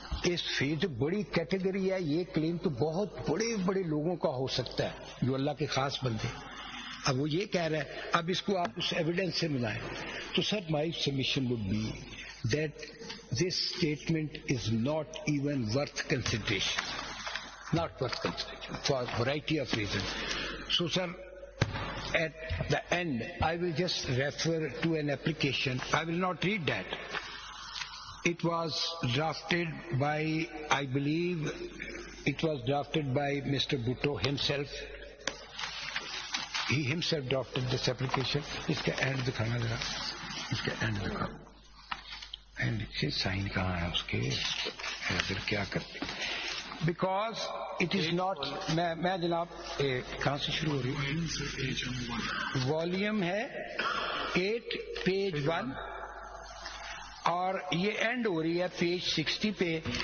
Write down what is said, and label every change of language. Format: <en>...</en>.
<ur>اس faith بڑی category ہے، یہ کلیم تو بہت بڑے بڑے لوگوں کا ہو سکتا ہے جو اللہ کے خاص بندے. اب وہ یہ کہہ رہا ہے، اب اس کو آپ اس ایویڈنس سے ملائیں تو سر</ur> <en>My submission would be that this statement is not even worth consideration, not worth consideration for a variety of reasons. So sir, at the end I will just refer to an application. I will not read that. It was drafted by, I believe it was drafted by Mr. Bhutto himself. He himself drafted this application.</en> <ur>اس کا and دکھانا ذرا، اس کا and دکھاؤ. لکھے sign کہاں ہے اس کے، پھر کیا کرتے؟</ur> <en>because it is not,</en> <ur>میں جناب کہاں سے شروع ہو رہی ہوں؟ والیوم ہے 8 پیج 1 اور یہ اینڈ ہو رہی ہے پیج 60 پہ.</ur>